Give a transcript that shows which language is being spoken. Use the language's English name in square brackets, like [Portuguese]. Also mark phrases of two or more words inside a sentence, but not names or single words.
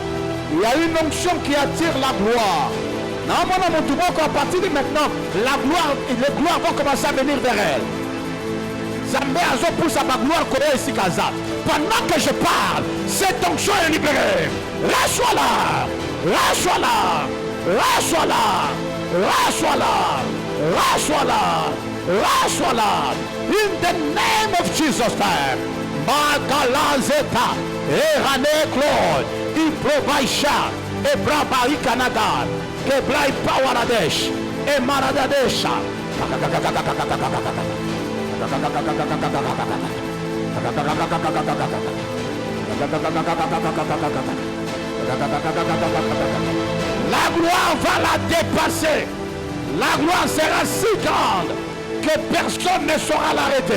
[French] Il y a une onction qui attire la gloire. À partir de maintenant, les gloires vont commencer à venir vers elle. Pendant que je parle, cette onction est libérée. Reçois-la. [English] In the name of Jesus Christ. Magalazeta, Erane Claude, Iprobaisha, Ebrabai Canada, Keblai Pawaradesh, Emaradadesha. [French] La gloire va la dépasser. La gloire sera si grande que personne ne saura l'arrêter.